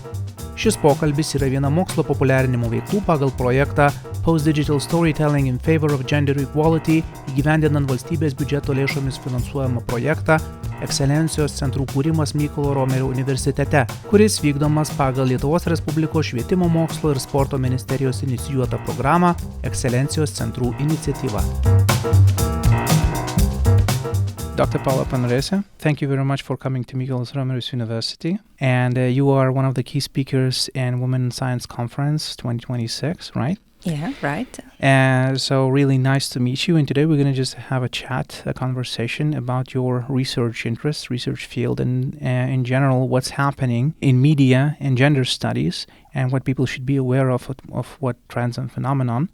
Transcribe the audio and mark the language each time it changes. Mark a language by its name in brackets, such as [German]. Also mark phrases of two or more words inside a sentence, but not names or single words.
[Lithuanian] Šis pokalbis yra viena mokslo populiarinimo veiklų pagal projektą Post-Digital Storytelling in Favor of Gender Equality, įgyvendinant valstybės biudžeto lėšomis finansuojamą projektą Ekscelencijos centrų kūrimas Mykolo Romerio Universitete, kuris vykdomas pagal Lietuvos Respublikos švietimo mokslo ir sporto ministerijos inicijuotą programą Ekscelencijos centrų iniciatyva. [English] Dr. Paola Panarese, thank you very much for coming to Mykolas Romeris University. And you are one of the key speakers in Women in Science Conference 2026, right? Yeah, right. So really nice to meet you. And today we're going to just have a chat, a conversation about your research interests, research field, and in general, what's happening in media and gender studies and what people should be aware of what trends and phenomenon.